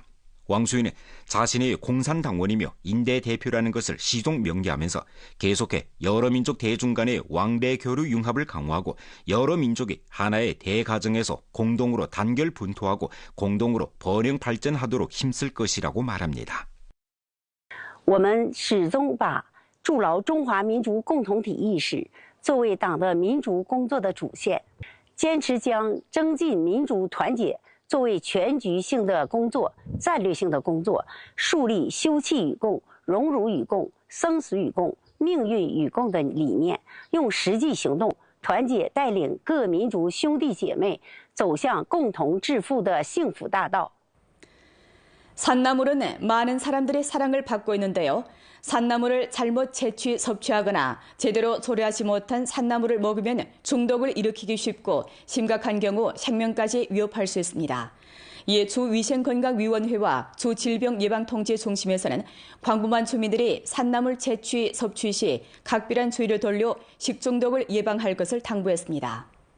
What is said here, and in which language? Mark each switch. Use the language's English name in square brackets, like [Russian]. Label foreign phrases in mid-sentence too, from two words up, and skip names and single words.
[Korean] 왕수위는 자신의 공산당원이며 인대 대표라는 것을 시종 명기하면서 계속해 여러 민족 대중 간의 왕래 교류 융합을 강화하고 여러 민족이 하나의 대가정에서 공동으로 단결 분토하고 공동으로 번영 발전하도록 힘쓸 것이라고 말합니다. [Chinese] 我们始终把筑牢中华民族共同体意识作为党的民族工作的主线，坚持将增进民族团结 作为全局性的工作、战略性的工作，树立休戚与共、荣辱与共、生死与共、命运与共的理念，用实际行动团结带领各民族兄弟姐妹走向共同致富的幸福大道。 [Korean] 산나물은 많은 사람들의 사랑을 받고 있는데요. 산나물을 잘못 채취 섭취하거나 제대로 조리하지 못한 산나물을 먹으면 중독을 일으키기 쉽고 심각한 경우 생명까지 위협할 수 있습니다. 이에 주위생건강위원회와 주질병예방통제중심에서는 광범한 주민들이 산나물 채취 섭취 시 각별한 주의를 돌려 식중독을 예방할 것을 당부했습니다.